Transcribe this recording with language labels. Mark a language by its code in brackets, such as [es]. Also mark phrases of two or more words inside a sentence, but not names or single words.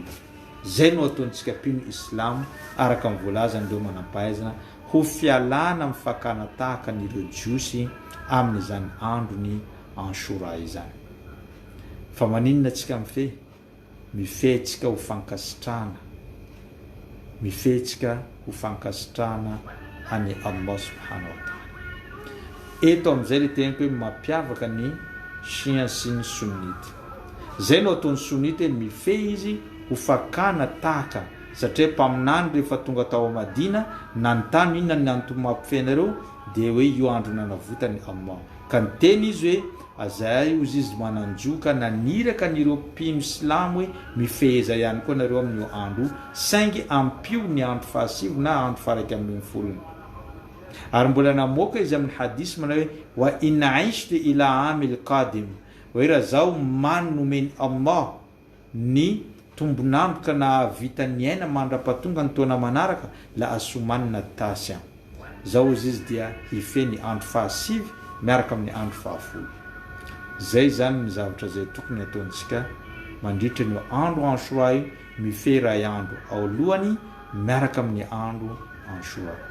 [mg] Zay no ataontsika pino islam araka mivoalaza ndreo manam-pahaizana ho fialana amin'ny fakana tahaka n'ireo jiosy amin'izany androny Ashura izany. Fa maninona tsika mifey? Mifey tsika ho fankasitrahana, mifey tsika ho fankasitrahana any Allah [ar] سبحانه وتعالى. [mg] Eto amin'izay le tenako hoe mampiavaka ny shia sy ny sunnite. Zay no ataon'ny sunnite mifey izy ho fakana tahaka, satria mpaminany rehefa tonga tao Madina nanontany inona ny antony mampifenareo dia hoe io andro nanavotany Allah. Ka niteny izy hoe azay ozy izy mananjoka naniraka n'ireo mpino islam hoe mifeza ihany koa nareo amin'io andro saingy ampio ny andro 15 na andro 110. Ary mbola namoaka izy amin'ny hadisy manao hoe [ar] وإن عشت إلى العام القادم, [mg] hoe raha zao manomeny Allah ny tombonandro ka nahavita ny aina mandra-pahatonga ny taona manaraka [ar] لأصومن التاسع. [mg] Zao izy dia ifey ny andro 15 miaraka amin'ny andro 10. Zay zany ny zavatra zay tokony ataontsika mandritra ny andro Ashura mifey ray andro ao lohany miaraka amin'ny andro Ashura.